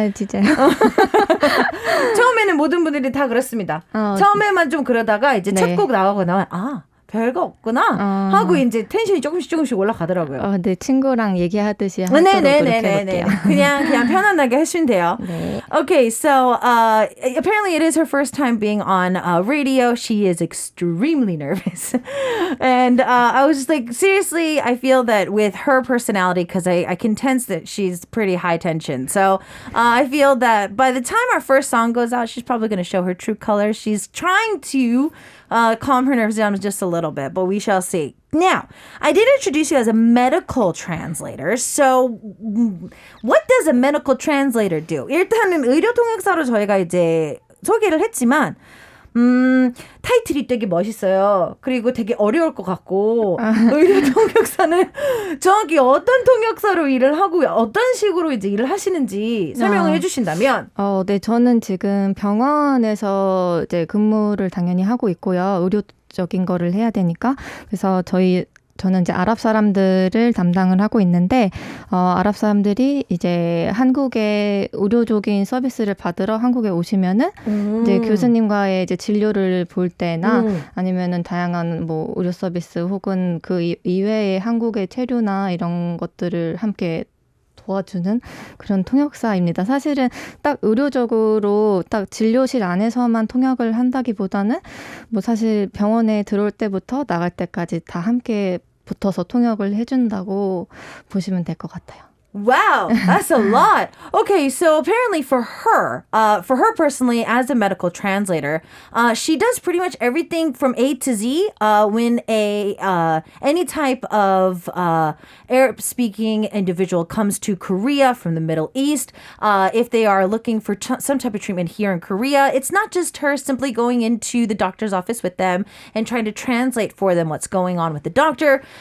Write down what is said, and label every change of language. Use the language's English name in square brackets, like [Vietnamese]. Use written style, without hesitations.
[Korean] 진짜요? 처음에는 모든 분들이 다 그렇습니다. 처음에만 좀 그러다가 이제 첫 곡 나가고 나면 별거 없구나 하고 이제 텐션이 조금씩 올라가더라고요. 네, 친구랑 얘기하듯이 하도록 노력해볼게요. 그냥 편안하게 하시면 돼요. 네. [English] Okay, so apparently it is her first time being on radio. She is extremely nervous. And I was just like, seriously, I feel that with her personality, because I can sense that she's pretty high tension. So I feel that by the time our first song goes out, she's probably going to show her true colors. She's trying to calm her nerves down just a little bit, but we shall see. Now, I did introduce you as a medical translator. So, what does a medical translator do? [Korean] 일단은 의료 통역사로 저희가 이제 소개를 했지만, 타이틀이 되게 멋있어요. 그리고 되게 어려울 것 같고, 의료 통역사는 정확히 어떤 통역사로 일을 하고 어떤 식으로 이제 일을 하시는지 설명을 해주신다면? 네, 저는 지금 병원에서 이제 근무를 당연히 하고 있고요. 의료적인 거를 해야 되니까. 그래서 저는 이제 아랍 사람들을 담당을 하고 있는데, 아랍 사람들이 이제 한국의 의료적인 서비스를 받으러 한국에 오시면은, 이제 교수님과의 이제 진료를 볼 때나, 아니면은 다양한 뭐 의료 서비스 혹은 그 이외의 한국의 체류나 이런 것들을 함께 도와주는 그런 통역사입니다. 사실은 딱 의료적으로 딱 진료실 안에서만 통역을 한다기보다는 뭐 사실 병원에 들어올 때부터 나갈 때까지 다 함께 붙어서 통역을 해준다고 보시면 될 것 같아요. [English] Wow, that's a lot. Okay, so apparently for her personally, as a medical translator, she does pretty much everything from A to Z. When any type of Arab-speaking individual comes to Korea from the Middle East, if they are looking for some type of treatment here in Korea, it's not just her simply going into the doctor's office with them and trying to translate for them what's going on with the doctor.